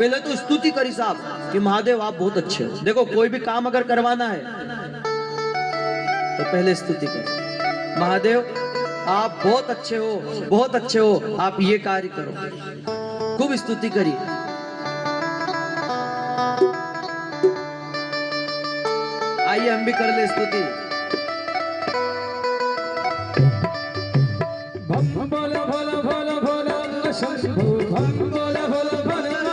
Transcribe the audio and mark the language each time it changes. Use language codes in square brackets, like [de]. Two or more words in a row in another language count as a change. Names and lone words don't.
[hi] पहले तो स्तुति करी साहब कि महादेव आप बहुत अच्छे हो। देखो कोई भी काम अगर करवाना है तो पहले स्तुति करो, महादेव आप बहुत अच्छे हो, बहुत अच्छे हो, आप ये कार्य करो। खूब स्तुति करी। आइए हम भी कर ले स्तुति। भोला भोला भोला भोला शंभु, भोला भोला भोला